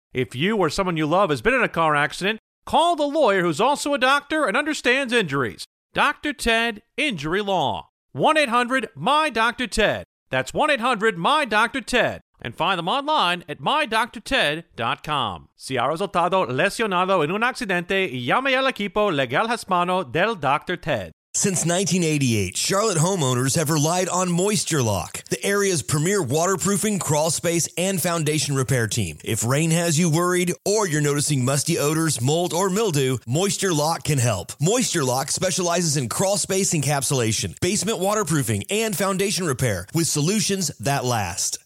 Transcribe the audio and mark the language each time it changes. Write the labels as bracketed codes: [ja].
[en] If you or someone you love has been in a car accident, call the lawyer who's also a doctor and understands injuries. Dr. Ted Injury Law. 1-800-MY-DR-TED. That's 1-800-MY-DR-TED. And find them online at MyDoctorTed.com. [es] Si ha resultado lesionado en un accidente, llame al equipo legal hispano del Dr. Ted. [en] Since 1988, Charlotte homeowners have relied on Moisture Lock, the area's premier waterproofing, crawl space, and foundation repair team. If rain has you worried or you're noticing musty odors, mold, or mildew, Moisture Lock can help. Moisture Lock specializes in crawl space encapsulation, basement waterproofing, and foundation repair with solutions that last.